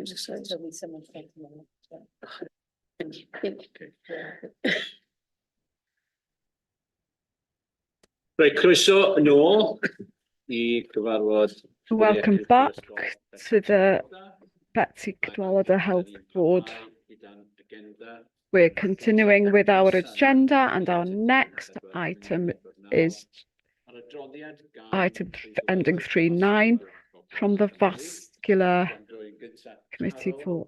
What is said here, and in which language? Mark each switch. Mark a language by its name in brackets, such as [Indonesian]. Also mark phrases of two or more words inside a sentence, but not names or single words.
[English] So There'll be someone taking them. [Welsh] Reit, croeso yn ôl i gyfarfod. [English] Welcome back to the Betsy Cadwaladr Health Board. We're continuing with our agenda, and our next item is item ending 3.9 from the Vascular Committee for.